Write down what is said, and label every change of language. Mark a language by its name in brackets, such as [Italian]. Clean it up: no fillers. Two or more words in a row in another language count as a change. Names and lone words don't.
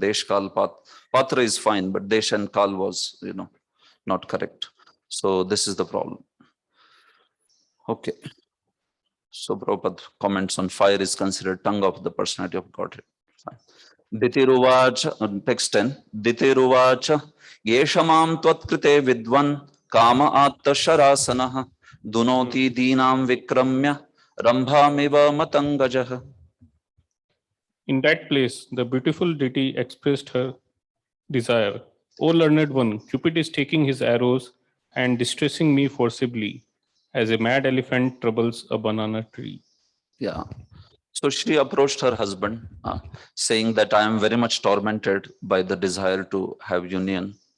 [Sanskrit] देश काल पात्र [English] is fine, but Desh and Kal was, not correct. So this is the problem. Okay. So Prabhupada comments on fire is considered tongue of the personality of Godhead. Ditiruvacha, text 10. [Sanskrit] दितिरुवाच, येषमाम् त्वत्कृते विद्वन् काम आत्त शरासनः दुनोति दीनाम् विक्रम्य रम्भामिव मतङ्गजः. [English] In that place, the beautiful deity expressed her desire. O learned one, Cupid is taking his arrows and distressing me forcibly, as a mad elephant troubles a banana tree. Yeah. So she approached her husband, saying that I am very much tormented by the desire to have union.